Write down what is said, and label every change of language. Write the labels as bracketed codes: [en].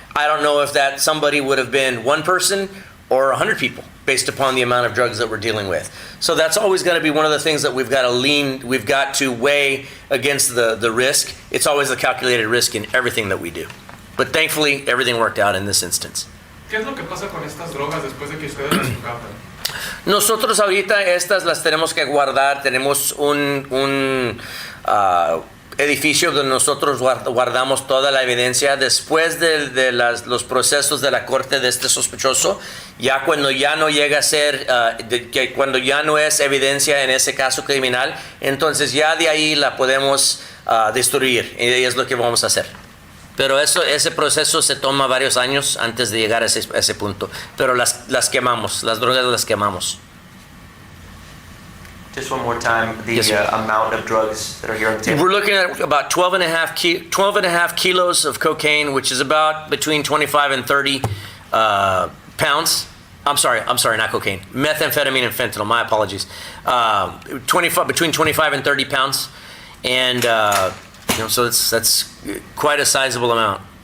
[en] I don't know if that somebody would have been one person or 100 people based upon the amount of drugs that we're dealing with. So that's always going to be one of the things that we've got to weigh against the risk. It's always a calculated risk in everything that we do. But thankfully, everything worked out in this instance. [es] ¿Qué es lo que pasa con estas drogas después de que ustedes las incautan? Nosotros ahorita estas las tenemos que guardar. Tenemos un edificio donde nosotros guardamos toda la evidencia después de los procesos de la corte de este sospechoso. Ya cuando ya no llega a ser, cuando ya no es evidencia en ese caso criminal, entonces ya de ahí la podemos destruir y es lo que vamos a hacer. Pero ese proceso se toma varios años antes de llegar a ese punto. Pero las quemamos, las drogas las quemamos. [en] Just one more time, the Yes, sir. amount of drugs that are here on the table. We're looking at about 12 and a half kilos of cocaine, which is about between 25 and 30 pounds. I'm sorry, not cocaine. Methamphetamine and fentanyl, my apologies. Between 25 and 30 pounds. And, so that's quite a sizable amount.